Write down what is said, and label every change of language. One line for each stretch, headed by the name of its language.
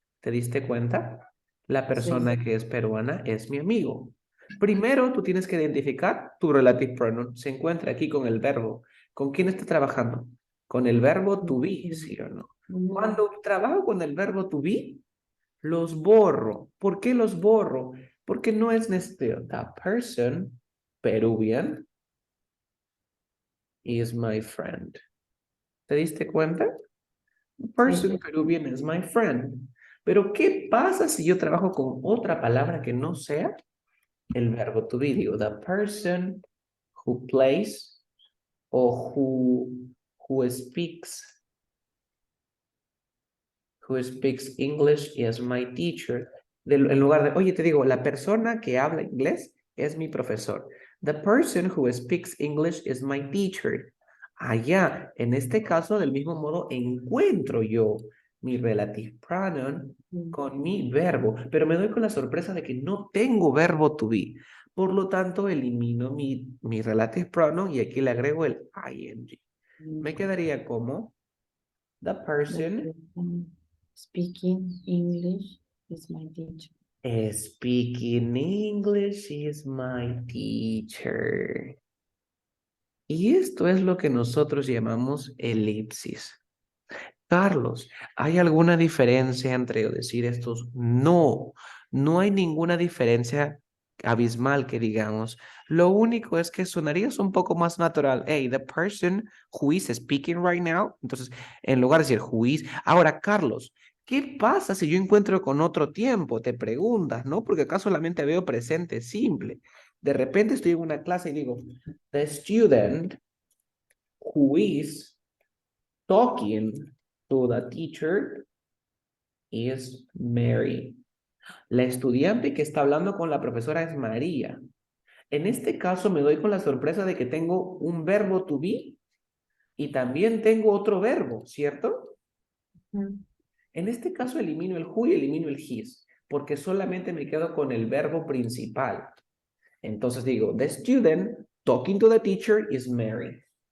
Spanish: ¿Te diste cuenta? La persona que es peruana es mi amigo. Primero, tú tienes que identificar tu relative pronoun. Se encuentra aquí con el verbo. ¿Con quién está trabajando? Con el verbo to be, ¿sí o no? Cuando trabajo con el verbo to be, los borro. ¿Por qué los borro? Porque no es necesario.
English: The person, Peruvian, is my friend.
Spanish: ¿Te diste cuenta?
English: The person, Peruvian, is my friend.
Spanish: Pero ¿qué pasa si yo trabajo con otra palabra que no sea el verbo to be? Digo,
English: the person who plays o who speaks English is my teacher.
Spanish: En lugar de, oye, te digo, la persona que habla inglés es mi profesor.
English: The person who speaks English is my teacher.
Spanish: Allá, en este caso, del mismo modo, encuentro yo mi relative pronoun con mi verbo, pero me doy con la sorpresa de que no tengo verbo to be. Por lo tanto, elimino mi relative pronoun y aquí le agrego el ing. Me quedaría como
English: the person Speaking English is my teacher. Speaking English is my teacher.
Spanish: Y esto es lo que nosotros llamamos elipsis. Carlos, ¿hay alguna diferencia entre decir estos? No, no hay ninguna diferencia abismal que digamos. Lo único es que sonarías un poco más natural.
English: Hey, the person who is speaking right now.
Spanish: Entonces, en lugar de decir
English: who is.
Spanish: Ahora, Carlos, ¿qué pasa si yo encuentro con otro tiempo? Te preguntas, ¿no? Porque acá solamente veo presente simple. De repente estoy en una clase y digo,
English: the student who is talking to the teacher is Mary.
Spanish: La estudiante que está hablando con la profesora es María. En este caso me doy con la sorpresa de que tengo un verbo to be y también tengo otro verbo, ¿cierto? En este caso elimino el who y elimino el his, porque solamente me quedo con el verbo principal. Entonces digo,
English: the student talking to the teacher is Mary.